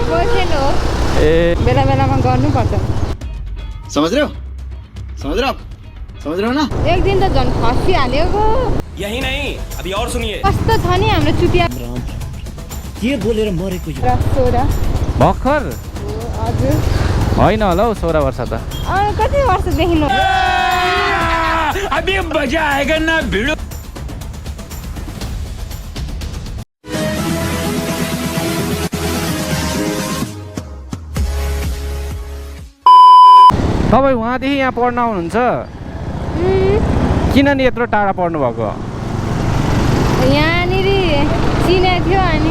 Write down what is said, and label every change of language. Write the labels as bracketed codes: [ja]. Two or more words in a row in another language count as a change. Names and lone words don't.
[ne] बोयफ्रेन्ड हो ए बेला बेलामा गर्नुपर्छ [hi] समझ रहे हो समझ रहे हो समझ रहे हो ना [ne] एक दिन त झन् खसिहाल्यो गो [hi] यही नहीं अभी और सुनिए [ne] कस्तो छ नि हाम्रो चुतिया के बोलेर मरेको यो सोह्र भर्खर हजुर होइन होला हौ 16 वर्ष त कति वर्षदेखि हो [hi] अभी मजा आएगा ना भिड़ो [ne] तपाईँ उहाँदेखि यहाँ पढ्न आउनुहुन्छ किन नि यत्रो टाढा पढ्नु भएको यहाँनिर चिनेको थियो अनि